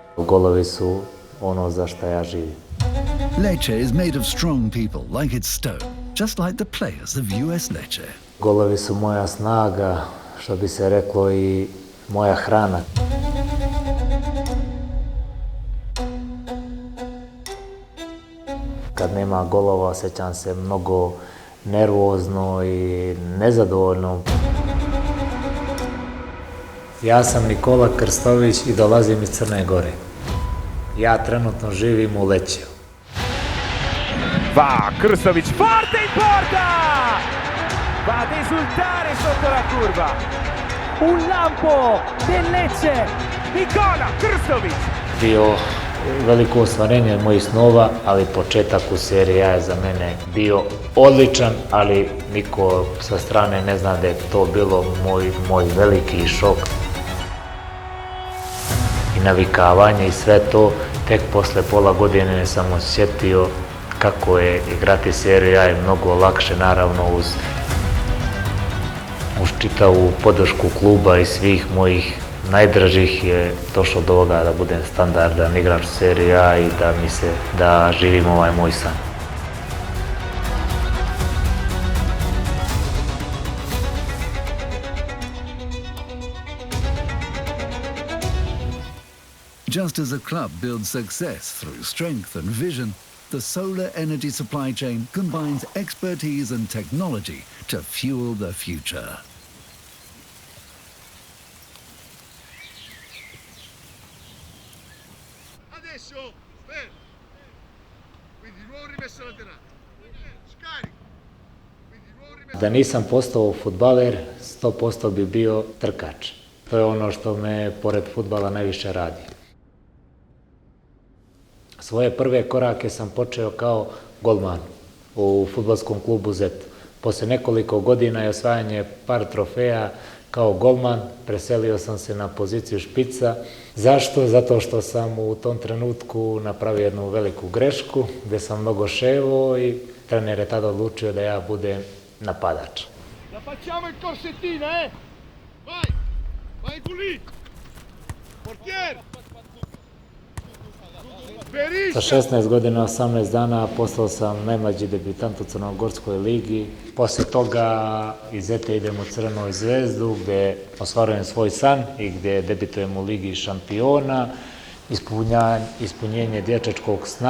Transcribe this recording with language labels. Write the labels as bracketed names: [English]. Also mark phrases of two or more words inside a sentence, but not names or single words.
[Serbian] golovi su ono za šta ja živim. [English] Lecce is made of strong people like its stone, just like the players of US Lecce. [Serbian] Golovi su moja snaga, što bi se reklo, i moja hrana. Kad nema golova osjećam se mnogo nervozno i nezadovoljno. Ja sam Nikola Krstovic i dolazim iz Crne Gore. Ja trenutno živim u Lecce. [Italian] Va Krstovic, forte in porta! Va ad esultare sotto la curva. Un lampo del Lecce, Nikola Krstovic. [Serbian] Bio veliko ostvarenje mojih snova, ali početak u Serie A je za mene bio odličan, ali niko sa strane ne zna da je to bilo moj veliki šok. I navikavanje i sve to, tek posle pola godine sam osjetio kako je igrati Serie A je mnogo lakše, naravno uz čitavu podršku kluba i svih mojih najdražih je došlo do ovoga da budem standardan igrač Serie A i da živim ovaj moj san. [English] Just as a club builds success through strength and vision, the solar energy supply chain combines expertise and technology to fuel the future. [Italian] Adesso, fermo. Quindi nuovo rimesso laterale. Scarico. [Serbian] Da nisam postao fudbaler, 100% bi bio trkač. To je ono što me pored fudbala najviše radi. Svoje prve korake sam počeo kao golman u fudbalskom klubu Z. Posle nekoliko godina i osvajanje par trofeja kao golman, preselio sam se na poziciju špica. Zašto? Zato što sam u tom trenutku napravio jednu veliku grešku, gde sam mnogo ševo i trener je tada odlučio da ja budem napadač. [Italian] La facciamo in corsettina, eh? Vai! Vai lì! Portier! [Serbian] Sa 16 godina, 18 dana postao sam najmlađi debitant u Crnogorskoj ligi. Posle toga iz Zete idem u Crvenu zvezdu gde ostvarujem svoj san i gde debitujem u Ligi šampiona, ispunjenje dječačkog sna.